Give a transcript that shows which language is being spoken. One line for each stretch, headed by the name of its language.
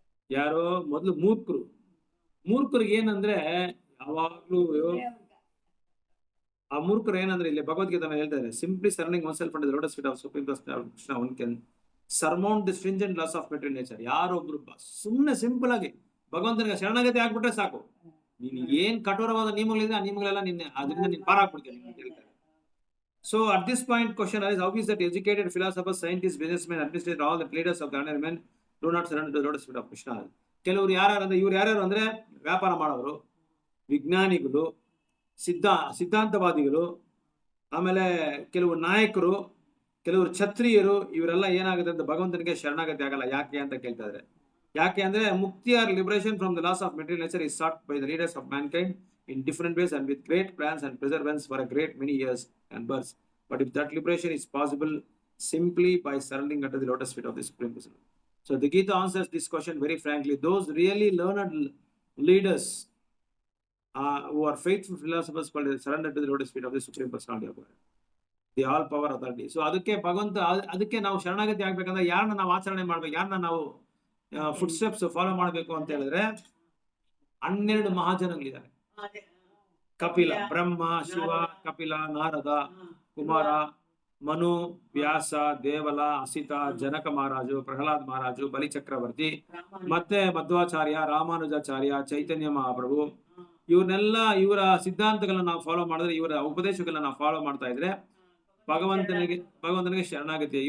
Kannada: ಯಾರೋ ಮೊದಲು ಮೂರ್ಖರಿಗೆ ಏನಂದ್ರೆ ಯಾವಾಗ್ಲೂ ಆ ಮೂರ್ಖರು ಏನಂದ್ರೆ, ಇಲ್ಲಿ ಭಗವದ್ಗೀತೆ ಹೇಳ್ತಾರೆ,
English: Simply surrendering oneself and the lotus feet of supreme Krishna one can surmount the stringent laws of material nature.
Kannada: ಯಾರೊಬ್ರು ಸುಮ್ಮನೆ ಸಿಂಪಲ್ ಆಗಿ ಭಗವಂತನಿಗೆ ಶರಣಾಗತಿ ಆಗ್ಬಿಟ್ರೆ ಸಾಕು, ನೀನು ಏನ್ ಕಠೋರವಾದ ನಿಯಮಗಳಿದೆ ಆ ನಿಯಮಗಳೆಲ್ಲ ನಿನ್ನೆ ಅದರಿಂದ ನೀನು ಪಾರಾಗ್ಬಿಡ್ತೀನಿ ಅಂತ ಹೇಳ್ತಾರೆ.
English: So at this point question arises, how is that educated philosophers, scientists, businessmen, administrators, all the leaders of the ordinary men do not surrender to the lotus feet of Krishna?
Kannada: ಕೆಲವರು ಯಾರು ಅಂದ್ರೆ, ಇವ್ರು ಯಾರ್ಯಾರು ಅಂದ್ರೆ ವ್ಯಾಪಾರ ಮಾಡೋರು, ವಿಜ್ಞಾನಿಗಳು, ಸಿದ್ಧಾಂತವಾದಿಗಳು, ಆಮೇಲೆ ಕೆಲವು ನಾಯಕರು, ಕೆಲವರು ಕ್ಷತ್ರಿಯರು, ಇವರೆಲ್ಲ ಏನಾಗುತ್ತೆ ಅಂತ ಭಗವಂತನಿಗೆ ಶರಣಾಗತಿ ಆಗಲ್ಲ. ಯಾಕೆ ಅಂತ ಕೇಳ್ತಾ ಇದ್ದಾರೆ. ಯಾಕೆ ಅಂದ್ರೆ ಮುಕ್ತಿ
English: Or liberation from the laws of material nature is sought by the leaders of mankind in different ways and with great plans and perseverance for a great many years and births. But if that liberation is possible simply by surrendering unto the lotus feet of the Supreme Personality. So the Gita answers this question very frankly. Those really learned leaders who are faithful philosophers will surrender to the lotus feet of the Supreme Personality of God, the all power authority.
Kannada: So ಅದಕ್ಕೆ ಭಗವಂತ, ಅದಕ್ಕೆ ನಾವು ಶರಣಾಗತಿ ಆಗ್ಬೇಕಂದ್ರೆ ಯಾರನ್ನ ನಾವು ಆಚರಣೆ ಮಾಡ್ಬೇಕು, ಯಾರನ್ನ ನಾವು ಫುಟ್ ಸ್ಟೆಪ್ಸ್ ಫಾಲೋ ಮಾಡಬೇಕು ಅಂತ ಹೇಳಿದ್ರೆ 12 ಮಹಾಜನಗಳಿದ್ದಾರೆ. ಕಪಿಲ, ಬ್ರಹ್ಮ, ಶಿವ, ಕಪಿಲ, ನಾರದ, ಕುಮಾರ, ಮನು, ವ್ಯಾಸ, ದೇವಲ, ಅಸಿತ, ಜನಕ ಮಹಾರಾಜು, ಪ್ರಹ್ಲಾದ್ ಮಹಾರಾಜು, ಬಲಿಚಕ್ರವರ್ತಿ, ಮತ್ತೆ ಮಧ್ವಾಚಾರ್ಯ, ರಾಮಾನುಜಾಚಾರ್ಯ, ಚೈತನ್ಯ ಮಹಾಪ್ರಭು, ಇವ್ರನ್ನೆಲ್ಲ ಇವರ ಸಿದ್ಧಾಂತಗಳನ್ನ ನಾವು ಫಾಲೋ ಮಾಡಿದ್ರೆ, ಇವರ ಉಪದೇಶಗಳನ್ನ ನಾವು ಫಾಲೋ ಮಾಡ್ತಾ ಇದ್ರೆ ಭಗವಂತನಿಗೆ ಶರಣಾಗತಿ.